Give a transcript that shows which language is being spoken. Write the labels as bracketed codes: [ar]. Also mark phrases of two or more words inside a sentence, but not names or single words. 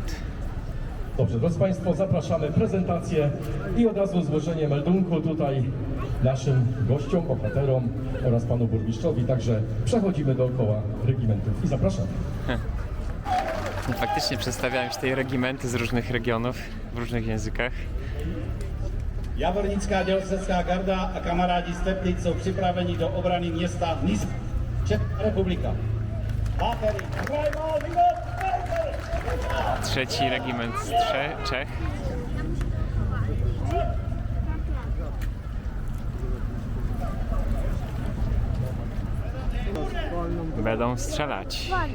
[pl] Dobrze, drodzy Państwo, zapraszamy prezentację i od razu złożenie meldunku tutaj naszym gościom, bohaterom oraz panu burmistrzowi. Także przechodzimy dookoła regimentów i zapraszam. Faktycznie przedstawiałem się tej regimenty z różnych regionów, w różnych językach. [cs] Jawornická dělostecká garda a kamarádi z Teplic jsou připraveni do obrany města Nys. Česká republika. [pl] Trzeci regiment z Czech. Będą strzelać.